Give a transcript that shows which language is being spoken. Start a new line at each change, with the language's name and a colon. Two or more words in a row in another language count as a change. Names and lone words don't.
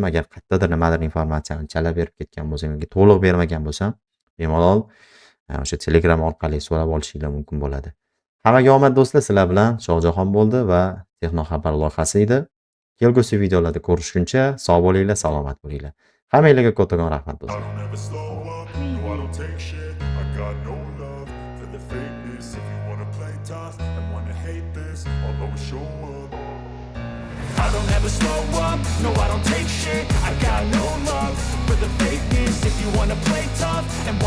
Uzbek: Agar qayerdadir nimadir informatsiyani chala berib ketgan bo'lsam yoki to'liq bermagan bo'lsam, bemalol o'sha Telegram orqali so'rab olishinglar mumkin bo'ladi. Hammaga omad do'stlar. Sizlar bilan Shohjahon bo'ldi va Texno xabar loyihasi edi. Kelgusi videolarda ko'rishguncha sog' bo'linglar, salomat bo'linglar. Hammanglarga kattakon rahmat
English: I
Uzbek: do'stlar.
English: don't ever slow up, no I don't take shit. I got no love for the fakeness. If you wanna play tough and wanna hate this, I'll always show up. I don't ever slow up, no I don't take shit. I got no love for the fakeness. If you wanna play tough and